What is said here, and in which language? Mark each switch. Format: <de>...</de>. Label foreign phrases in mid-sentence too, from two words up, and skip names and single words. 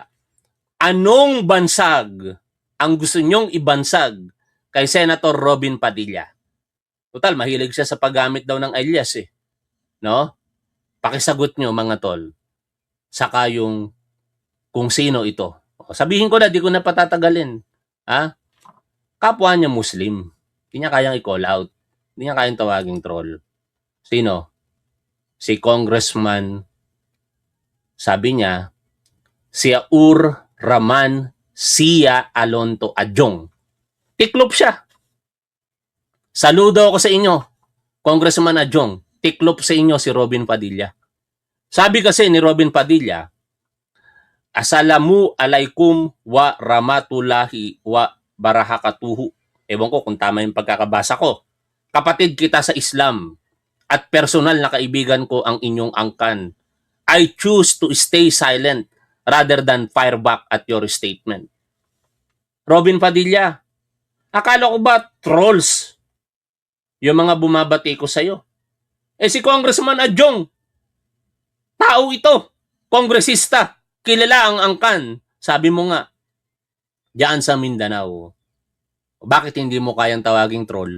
<tl>Anong bansag ang gusto nyong ibansag kay Senator Robin Padilla? Total, mahilig siya sa paggamit daw ng alias eh. No? Pakisagot nyo mga tol. Saka yung kung sino ito. Sabihin ko na, di ko na patatagalin. Ha? Kapwa niya Muslim. Hindi niya kayang i-</tl> <en>call out.</en> <tl>Hindi niya kayang tawaging troll. Sino? Si Congressman, sabi niya, si Aur Rahman Sia Alonto Adjong. Tiklop siya. Saludo ako sa inyo, Congressman Adjong. Tiklop sa inyo si Robin Padilla. Sabi kasi ni Robin Padilla,</tl> <ar>السلام عليكم ورحمة الله وبركاته.</ar> <tl>Ewan ko kung tama yung pagkakabasa ko. Kapatid kita sa Islam at personal na kaibigan ko ang inyong angkan.</tl> <en>I choose to stay silent rather than fire back at your statement.</en> <tl>Robin Padilla, akala ko ba trolls yung mga bumabati ko sa'yo? Eh si Congressman Adjong, tao ito, kongresista, kilala ang angkan. Sabi mo nga, diyan sa Mindanao, bakit hindi mo kayang tawaging troll?</tl>